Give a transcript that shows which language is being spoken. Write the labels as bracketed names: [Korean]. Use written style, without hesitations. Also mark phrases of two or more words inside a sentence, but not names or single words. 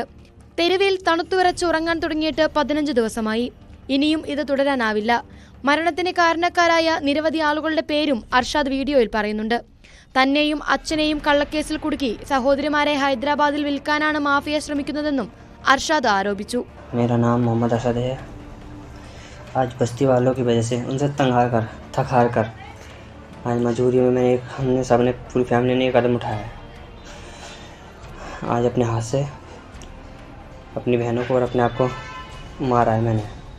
[Malayalam] തെരുവിൽ തണുത്തുവിറച്ച് ഉറങ്ങാൻ തുടങ്ങിയിട്ട് 15 ദിവസമായി. ഇനിയും ഇത് തുടരാനാവില്ല. മരണത്തിന് കാരണക്കാരായ നിരവധി ആളുകളുടെ പേരും അർഷാദ് വീഡിയോയിൽ പറയുന്നുണ്ട്. തന്നെയും അച്ഛനെയും കള്ളക്കേസിൽ കുടുക്കി സഹോദരിമാരെ ഹൈദരാബാദിൽ വിൽക്കാനാണ് മാഫിയ ശ്രമിക്കുന്നതെന്നും അർഷാദ് ആരോപിച്ചു. [Hindi] मेरा नाम मोहम्मद अरशद है। आज बस्ती वालों की वजह से उनसे थक हार कर आज मजबूरी में हमने सबने पूरी फैमिली ने कदम उठाया है। आज अपने हाथ से अपनी बहनों को और अपने आप को मारा है मैंने।